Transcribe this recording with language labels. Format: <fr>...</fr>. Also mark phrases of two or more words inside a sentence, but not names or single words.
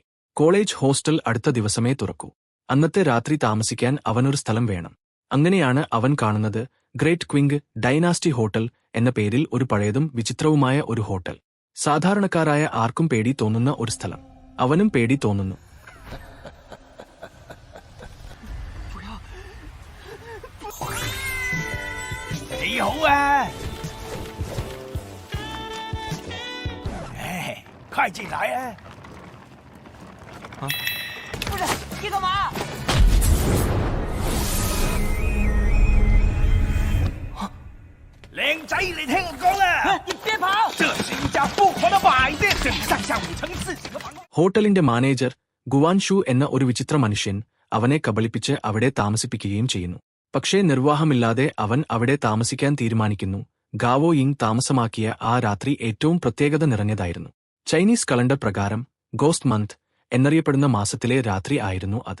<ml>കോളേജ് ഹോസ്റ്റൽ അടുത്ത ദിവസമേ തുറക്കൂ. അന്നത്തെ രാത്രി താമസിക്കാൻ അവനൊരു സ്ഥലം വേണം. അങ്ങനെയാണ് അവൻ കാണുന്നത് ഗ്രേറ്റ് ക്വിങ് ഡൈനാസ്റ്റി ഹോട്ടൽ എന്ന പേരിൽ ഒരു പഴയതും വിചിത്രവുമായ ഒരു ഹോട്ടൽ. സാധാരണക്കാരായ ആർക്കും പേടി തോന്നുന്ന ഒരു സ്ഥലം. അവനും പേടി തോന്നുന്നു.</ml> <zh>你好啊！哎，快进来啊！啊，不是，你干嘛？靓仔，你听我讲啊！你别跑！这是一家不华的百店，这里上下5层4景的房。</zh> <ml>ഹോട്ടലിന്റെ മാനേജർ ഗുവാൻഷു എന്ന ഒരു വിചിത്ര മനുഷ്യൻ അവനെ കബളിപ്പിച്ച് അവിടെ താമസിപ്പിക്കുകയും ചെയ്യുന്നു. പക്ഷേ നിർവാഹമില്ലാതെ അവൻ അവിടെ താമസിക്കാൻ തീരുമാനിക്കുന്നു. ഗാവോ യിങ് താമസമാക്കിയ ആ രാത്രി ഏറ്റവും പ്രത്യേകത നിറഞ്ഞതായിരുന്നു. ചൈനീസ് കലണ്ടർ പ്രകാരം</ml> <en>ghost month</en> <ml>എന്നറിയപ്പെടുന്ന മാസത്തിലെ രാത്രി ആയിരുന്നു അത്.</ml>